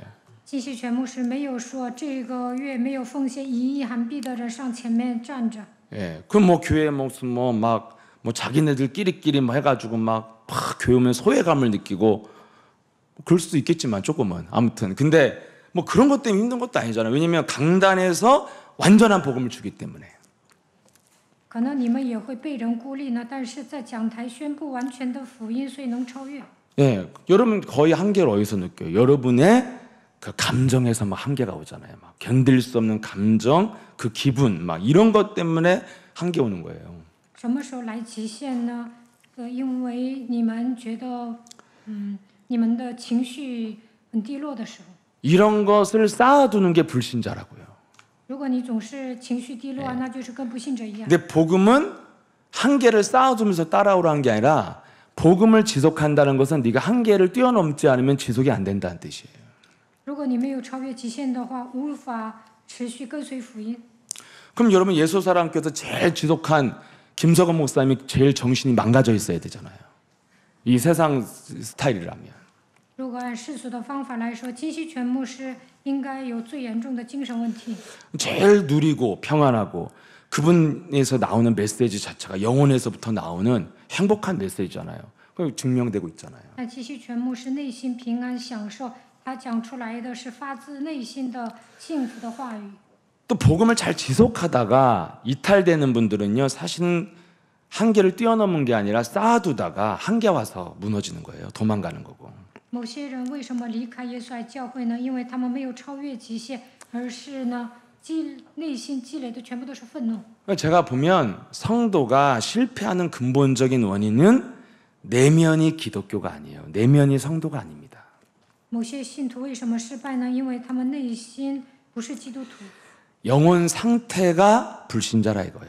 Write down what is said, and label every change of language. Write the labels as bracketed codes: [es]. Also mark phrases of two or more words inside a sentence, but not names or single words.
[zh] 金希全牧师没有说这个月没有奉献1亿韩币的人上前面站着。 [ko] 예. 그럼 뭐 교회 무슨 뭐 자기네들끼리끼리 뭐 해가지고 막 교회 오면 소외감을 느끼고 그럴 수도 있겠지만 조금은 아무튼 근데 뭐 그런 것 때문에 힘든 것도 아니잖아요. 왜냐면 강단에서 완전한 복음을 주기 때문에. [zh] 可能你们也会被人孤立呢，但是在讲台宣布完全的福音，所以能超越。 [ko] 예. 여러분 거의 한계를 어디서 느껴요? 여러분의 그 감정에서 막 한계가 오잖아요. 막 견딜 수 없는 감정, 그 기분 막 이런 것 때문에 한계 오는 거예요. [zh] 什么时候来极限呢？因为你们觉得，你们的情绪很低落的时候。 [ko] 이런 것을 쌓아두는 게 불신자라고요. [zh] 如果你总是情绪低落，那就是跟不信者一样。 [ko] 근데 복음은 한계를 쌓아두면서 따라오라는 게 아니라 복음을 지속한다는 것은 네가 한계를 뛰어넘지 않으면 지속이 안 된다는 뜻이에요. [zh] 如果你没有超越极限的话，无法持续跟随福音。 [ko] 그럼 여러분 예수사랑교회에서 제일 지속한 김석원 목사님이 제일 정신이 망가져 있어야 되잖아요. 이 세상 스타일이라면. [zh] 如果按世俗的方法来说，金希全牧师应该有最严重的精神问题。 [ko] 제일 누리고 평안하고 그분에서 나오는 메시지 자체가 영혼에서부터 나오는 행복한 메시지잖아요. 그 증명되고 있잖아요. [zh] 那金希全牧师内心平安享受，他讲出来的是发自内心的幸福的话语。 [ko] 또 복음을 잘 지속하다가 이탈되는 분들은요, 사실은 한계를 뛰어넘은 게 아니라 쌓아두다가 한계 와서 무너지는 거예요. 도망가는 거고. [zh] 某些人为什么离开耶稣爱教会呢？因为他们没有超越极限，而是呢内心积累的全部都是愤怒。 [ko] 제가 보면 성도가 실패하는 근본적인 원인은 내면이 기독교가 아니에요. 내면이 성도가 아닙니다. [zh] 某些信徒为什么失败呢？因为他们内心不是基督徒， [ko] 영혼 상태가 불신자라 이거예요.